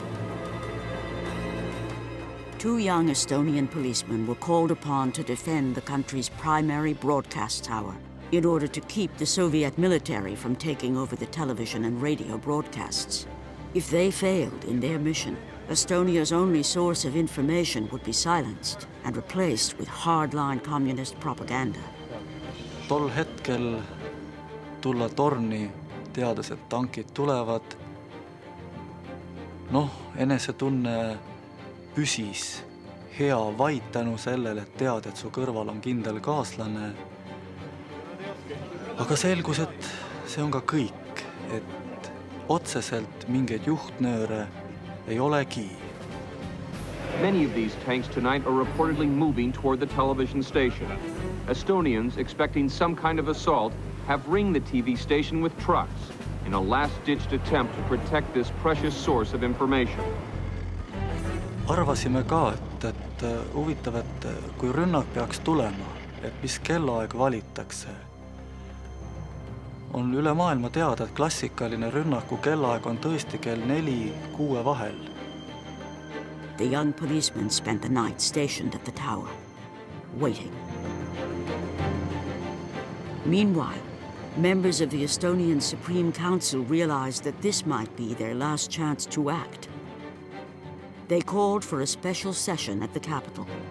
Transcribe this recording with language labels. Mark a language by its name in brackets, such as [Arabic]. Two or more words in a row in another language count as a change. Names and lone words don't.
[English] 2 young Estonian policemen were called upon to defend the country's primary broadcast tower in order to keep the Soviet military from taking over the television and radio broadcasts. If they failed in their mission, Estonia's only source of information would be silenced and replaced with hardline communist propaganda. [Estonian] Tol hetkel tulla torni, teades, et tankid tulevad. Enesetunne püsis hea vaid tänu sellele, et tead, et su kõrval on kindel kaaslane. Aga selgus, et see on ka kõik, et otseselt mingeid juhtnööre ei olegi. [English] Many of these tanks tonight are reportedly moving toward the television station. Estonians, expecting some kind of assault, have ringed the TV station with trucks in a last-ditched attempt to protect this precious source of information. [Estonian] Arvasime ka, et huvitav, et kui rünnak peaks tulema, et mis kellaaeg valitakse. On üle maailma teada, et klassikaline rünnaku kellaaeg on tõesti kell 4-6 vahel. [English] The young policemen spent the night stationed at the tower, waiting. Meanwhile, members of the Estonian Supreme Council realized that this might be their last chance to act. They called for a special session at the capital.